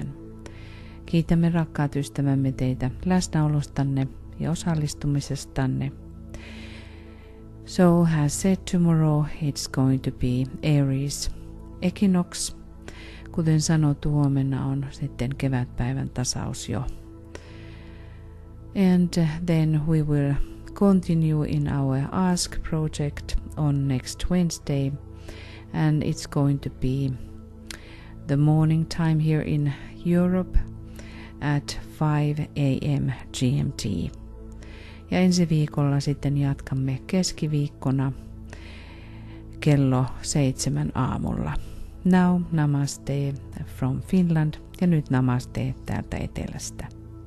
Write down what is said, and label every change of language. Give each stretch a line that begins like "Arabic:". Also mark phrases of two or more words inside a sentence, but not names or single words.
Finnish: Kiitämme rakkaat ystävämme teitä läsnäolostanne ja osallistumisestanne.
English: So as said, tomorrow it's going to be Aries equinox.
Finnish: Kuten sanottu, huomenna on sitten kevätpäivän tasaus jo.
English: And then we will continue in our Ask project on next Wednesday. And it's going to be the morning time here in Europe at 5 a.m. GMT.
Finnish: Ja ensi viikolla sitten jatkamme keskiviikkona kello 7 aamulla.
English: Now namaste from Finland
Finnish: ja nyt namaste täältä etelästä.